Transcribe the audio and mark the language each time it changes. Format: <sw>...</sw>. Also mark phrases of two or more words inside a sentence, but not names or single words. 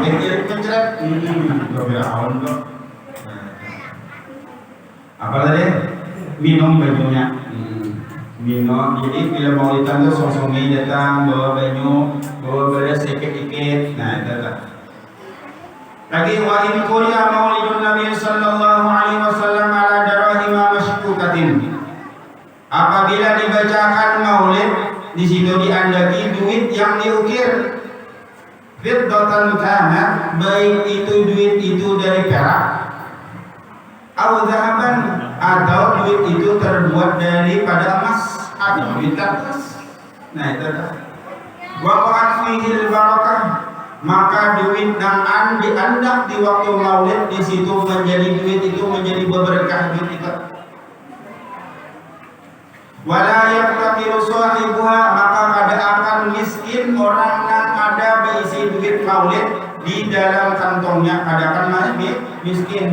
<bjn>Biar mencret. Firaun kok. Apa tadi? Minum bajunya. Minum. Jadi bila mau datang tuh song-songi datang bawa baju, bawa beras sedikit-sedikit. Nah itu lah. Lagi</bjn> <ar>وإن قرئ مولد النبي صلى الله عليه وسلم على دراهم مسكوكة.</ar> <bjn>Apabila dibacakan maulid di situ diandaki duit yang diukir</bjn> <ar>فضة كان,</ar> <bjn>baik itu duit itu dari perak atau zahaban, atau duit itu terbuat daripada emas atau duit kertas. Nah itu dah.</bjn> <ar>وقد فيه بركة</ar> <bjn>maka duit nang diandak di waktu maulid di situ menjadi duit itu menjadi berkah duit kita.</bjn> <ar>ولا يفتقر صاحبها,</ar> <bjn>maka kada akan miskin orang yang ada berisi duit maulid di dalam kantongnya, kada akan miskin.</bjn>